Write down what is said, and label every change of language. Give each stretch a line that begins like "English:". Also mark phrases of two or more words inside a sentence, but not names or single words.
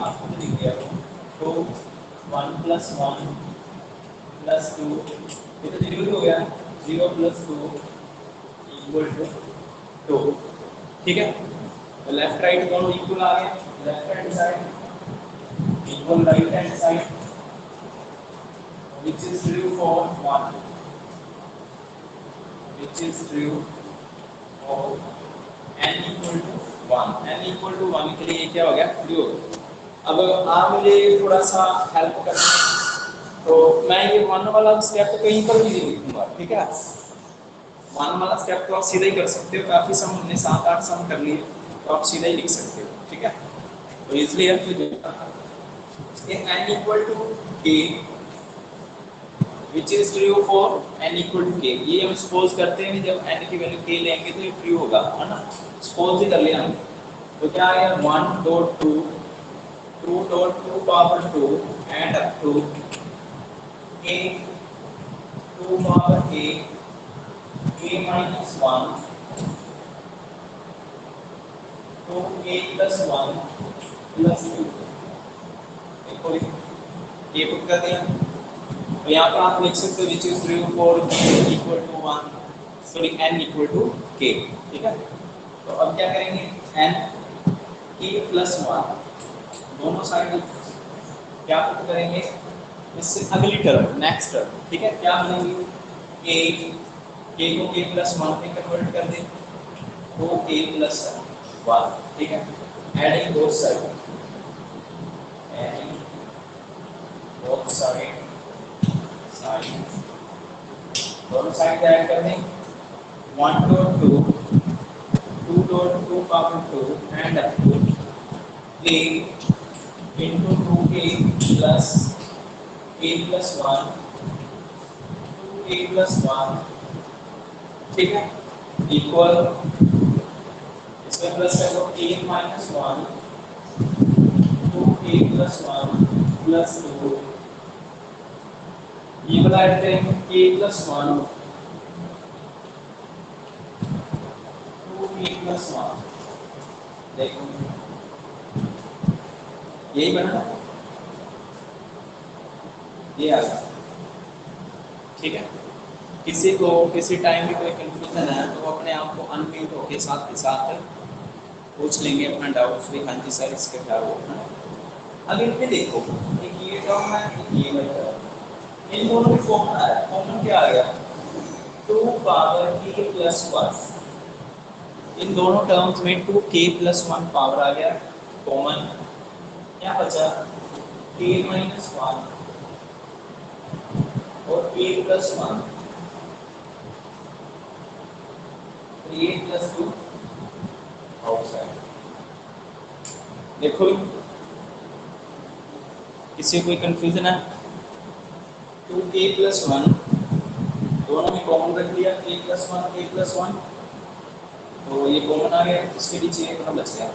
Hindi: आपको तो लिख दिया तो 1
English: plus 1 plus 2,
Hindi: ये तो 0 हो गया,
English: 0 plus 2 equal to 2,
Hindi: ठीक है।
English: तो left right दोनों इक्वल
Hindi: आ गए,
English: left hand side equal right hand side, which is true for 1, which is true for n equal to 1, n equal to 1
Hindi: के लिए क्या हो गया,
English: ट्रू।
Hindi: अब आप मुझे थोड़ा सा हेल्प करना, तो मैं ये 1 वाला स्टेप कहीं पर भी नहीं लिखूंगा, ठीक है। 1 वाला स्टेप तो आप सीधा ही कर सकते हो, काफी सम हमने 7-8 सम कर लिए, तो आप सीधा ही लिख सकते हो, ठीक है। तो इसलिए
English: n equal to k which is true for n equal to k,
Hindi: ये हम सपोज करते हैं जब n की वैल्यू k लेंगे तो ये ट्रू होगा, है ना। सपोज ही कर लिया हम, तो क्या आएगा 1 डॉट 2 2 डॉट 2 पावर 2
English: and up to
Hindi: a 2 पावर a minus 1 तो a
English: plus 1 plus 2,
Hindi: देखो ये पुट कर दिया। तो यहाँ पर आप लिख सकते हो
English: which is true for n equal to 1,
Hindi: सॉरी
English: n equal to k,
Hindi: ठीक है। तो अब क्या करेंगे, n k plus 1 दोनों साइड क्या पुट करेंगे, इससे अगली
English: term next term,
Hindi: ठीक है। क्या बनेगी, a k को k plus 1 में कन्वर्ट कर दें तो a plus 1, ठीक है।
English: adding both side, adding both side
Hindi: दोनों
English: side add
Hindi: कर
English: दें, 1 डॉट 2 2 डॉट 2 पावर 2 and up to a into 2a plus a plus 1 2a plus 1,
Hindi: ठीक है, इक्वल इसमें प्लस है तो a minus 1
English: 2a plus 1 plus 2,
Hindi: ये वाला ऐड करेंगे a
English: plus 1 2a plus 1,
Hindi: देखो यही बना, ये आ गया, ठीक है। किसी को किसी टाइम भी कोई कंफ्यूजन है तो अपने आप को अनम्यूट होके साथ के साथ पूछ लेंगे अपना डाउट भी, हाँ जी सर इसका क्या होगा। अब इनमें देखो, एक ये टर्म है, एक ये टर्म, इन दोनों में कॉमन आ रहा है, कॉमन क्या आ गया 2 पावर k plus 1, इन दोनों टर्म्स में 2k plus 1 पावर आ गया कॉमन, क्या बचा k minus 1 और k plus 1 3 plus 2 आउटसाइड। देखो किसी कोई कंफ्यूजन है, 2k plus 1 दोनों में कॉमन रख लिया, k plus 1 तो ये कॉमन आ गया, इसके नीचे एक बच गया।